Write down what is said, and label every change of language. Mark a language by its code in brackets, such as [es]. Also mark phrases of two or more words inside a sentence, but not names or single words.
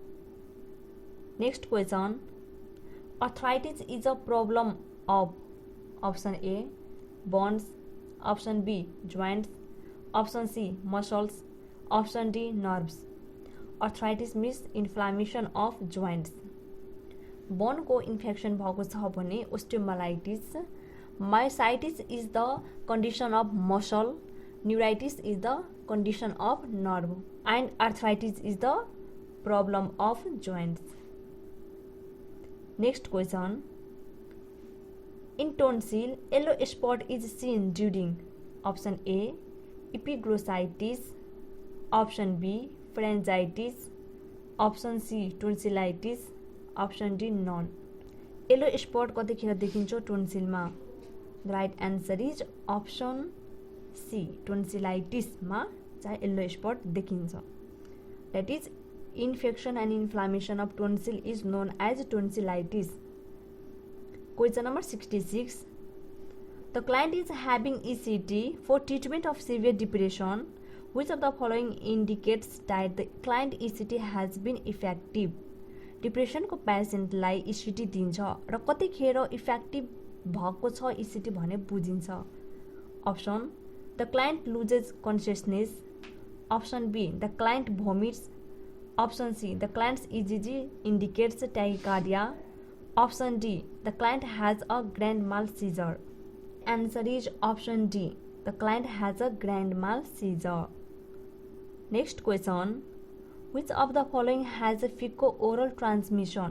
[en] Next question, arthritis is a problem of option A, bones. Option B, joints. Option C, muscles. Option D, nerves. Arthritis means inflammation of joints. [ne] बोन को इन्फेक्सन भएको छ भने ओस्टियोमालाइटिस. [en] Myositis is the condition of muscle. Neuritis is the condition of nerve. And arthritis is the problem of joints. Next question, In tonsil yellow spot is seen during option A epiglossitis. Option B pharyngitis. Option C tonsillitis. Option D none. yellow spot [ne] कतिखेर देखिन्छ टोन्सिलमा? [en] The right answer is option C, टोन्सिलाइटिसमा चाहिँ yellow spot देखिन्छ. That is infection and inflammation of tonsil is known as tonsillitis. Question number 66. The client is having ECT for treatment of severe depression. Which of the following indicates that the client ECT has been effective? [ne] डिप्रेसनको पेसेन्टलाई ECT दिन्छ र कतिखेर इफेक्टिभ भएको छ ECT भने बुझिन्छ. [en] Option, the client loses consciousness. Option B, the client vomits. Option C, the client's EGG indicates tachycardia. Option D, the client has a grand mal seizure. Answer is option D, the client has a grand mal seizure. Next question, which of the following has a fecal-oral transmission?